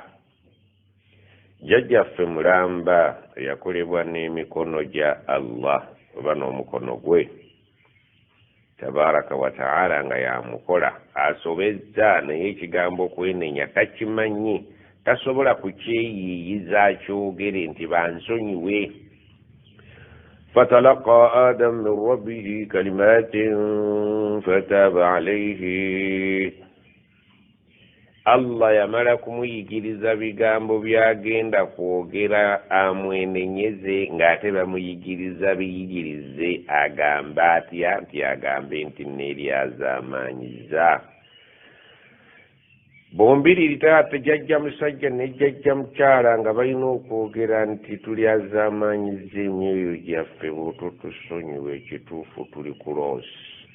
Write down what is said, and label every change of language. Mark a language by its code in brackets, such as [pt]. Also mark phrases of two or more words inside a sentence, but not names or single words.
[lg] Jjajjaffe mulamba yakolebwa n'emikono gya Allah oba n'omukono gwe [ar] تبارك وتعالى [lg] nga yamukola asobezza, naye ekigambo okwenenya takimanyi, tasobola kukyeyiiyiza akyogere nti bansonyiwe. [ar] فتلقى آدم من ربه كلمات فتاب عليه. [lg] Allah yamala kumuyigiriza bigambo byagenda kwogera amwenenyeze, ng'ate bamuyigiriza biyigirize agamba atya nti agambe nti neeryazaamaanyiza. Bombiriri taata jjajja musajja ne jjajja mukyala nga balina okwogera nti tulyazaamaanyiza emyoyo gyaffe bw'otutusonyiwa, ekituufu tuli ku loosi.